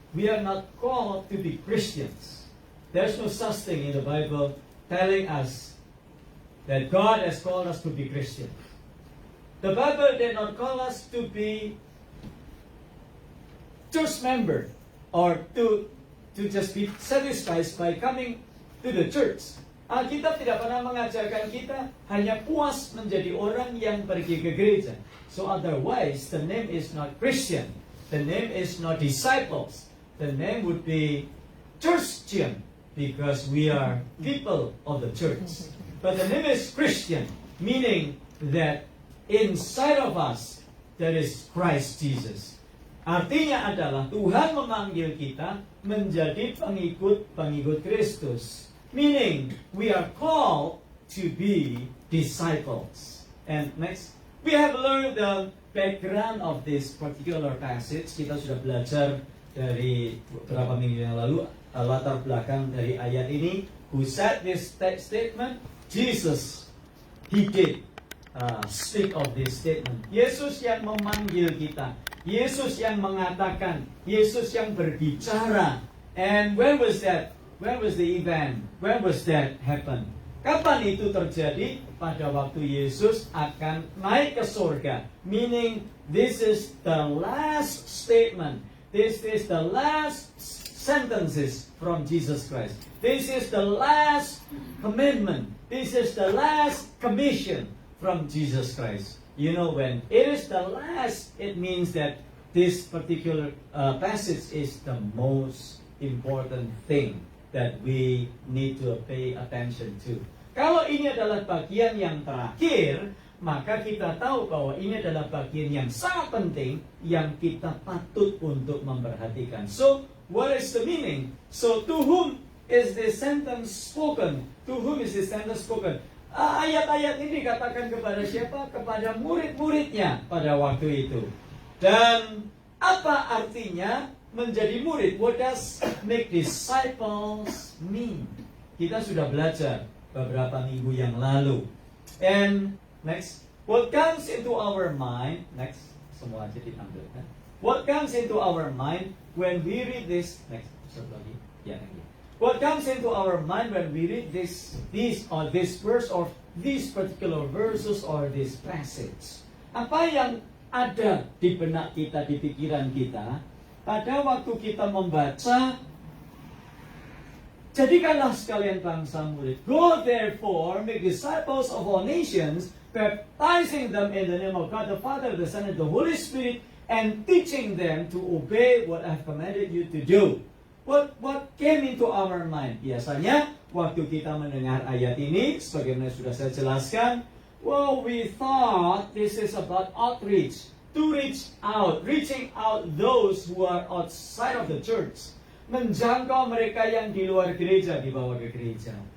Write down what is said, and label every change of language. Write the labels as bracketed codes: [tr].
[en] We are not called to be Christians. There's no such thing in the Bible telling us that God has called us to be Christians. The Bible did not call us to be church member, or to just be satisfied by coming to the church. [id] Alkitab tidak pernah mengajarkan kita hanya puas menjadi orang yang pergi ke gereja. [en] So otherwise, the name is not Christian. The name is not disciples. The name would be Churchian, because we are people of the church. But the name is Christian, meaning that inside of us there is Christ Jesus. [id] Artinya adalah Tuhan memanggil kita menjadi pengikut Kristus. [en] Meaning, we are called to be disciples. And next, we have learned the background of this particular passage. [id] Kita sudah belajar dari beberapa minggu yang lalu latar belakang dari ayat ini. [en] Who said this statement? Jesus. He did speak of this statement. [id] Yesus yang memanggil kita. Yesus yang mengatakan, Yesus yang berbicara. [en] And when was that? When was the event? When was that happen? [id] Kapan itu terjadi? Pada waktu Yesus akan naik ke surga. [en] Meaning, this is the last statement. This is the last sentences from Jesus Christ. This is the last commandment. This is the last commission from Jesus Christ. You know, when it is the last, it means that this particular passage is the most important thing that we need to pay attention to. [id] Kalau ini adalah bagian yang terakhir, maka kita tahu bahwa ini adalah bagian yang sangat penting yang kita patut untuk memperhatikan. [en] So, what is the meaning? So, to whom is this sentence spoken? To whom is this sentence spoken? [id] Ayat-ayat ini dikatakan kepada siapa? Kepada murid-muridnya pada waktu itu. Dan apa artinya menjadi murid? [en] What does make disciples mean? [id] Kita sudah belajar beberapa minggu yang lalu. [en] And next, what comes into our mind? Next, [id] semua aja diambil. [en] What comes into our mind when we read this? Next, [id] satu lagi. Ya, lagi. [en] What comes into our mind when we read this verse or these particular verses or this passage? [id] Apa yang ada di benak kita, di pikiran kita pada waktu kita membaca, jadikanlah sekalian bangsa murid. [en] Go therefore, make disciples of all nations, baptizing them in the name of God the Father, the Son, and the Holy Spirit, and teaching them to obey what I have commanded you to do. What came into our mind? [id] Biasanya, waktu kita mendengar ayat ini, sebagaimana sudah saya jelaskan, [en] well, we thought this is about outreach. To reach out, reaching out those who are outside of the church. [id] Menjangkau mereka yang di luar gereja, dibawa ke gereja.